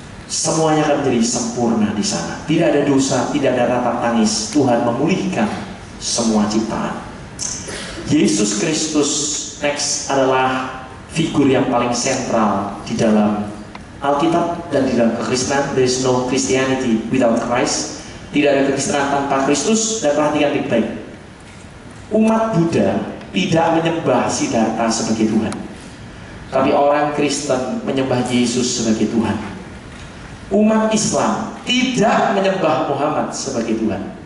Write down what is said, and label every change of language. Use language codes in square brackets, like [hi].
[id] Semuanya akan menjadi sempurna di sana. Tidak ada dosa, tidak ada ratap tangis. Tuhan memulihkan semua ciptaan. Yesus Kristus next adalah figur yang paling sentral di dalam Alkitab dan di dalam kekristenan. [en] There is no Christianity without Christ. [id] Tidak ada kekristenan tanpa Kristus. Dan perhatikan baik-baik, umat Buddha tidak menyembah Siddhartha sebagai Tuhan, tapi orang Kristen menyembah Yesus sebagai Tuhan. Umat Islam tidak menyembah Muhammad sebagai Tuhan.